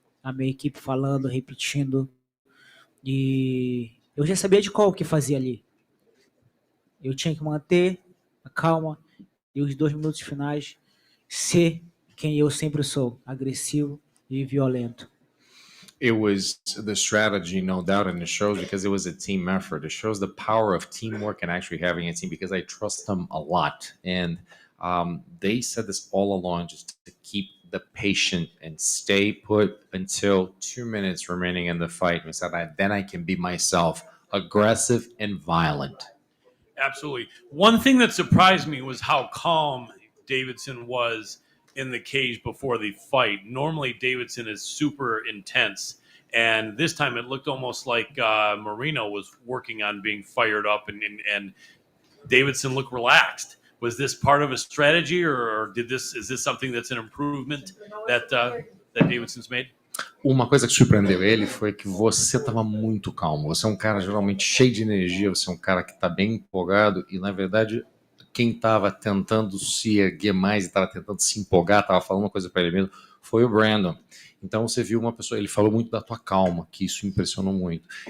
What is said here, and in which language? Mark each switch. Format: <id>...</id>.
<pt>A minha equipe falando, repetindo. E eu já sabia de qual que fazia ali. Eu tinha que manter a calma e os 2 minutos finais ser quem eu sempre sou, agressivo e violento.</pt> <en>It was the strategy, no doubt, and it shows because it was a team effort. It shows the power of teamwork and actually having a team because I trust them a lot. And they said this all along, just to keep the patient and stay put until 2 minutes remaining in the fight. We said, then I can be myself aggressive and violent. Absolutely. One thing that surprised me was how calm Davidson was in the cage before the fight. Normally, Davidson is super intense, and this time it looked almost like Moreno was working on being fired up, and Davidson looked relaxed. Was this part of a strategy, or is this something that's an improvement that Davidson's made?</en> <pt>Uma coisa que surpreendeu ele foi que você estava muito calmo. Você é um cara geralmente cheio de energia, você é um cara que está bem empolgado e, na verdade, quem estava tentando se erguer mais e estava tentando se empolgar, estava falando uma coisa para ele mesmo, foi o Brandon. Então você viu uma pessoa, ele falou muito da tua calma, que isso impressionou muito.</pt>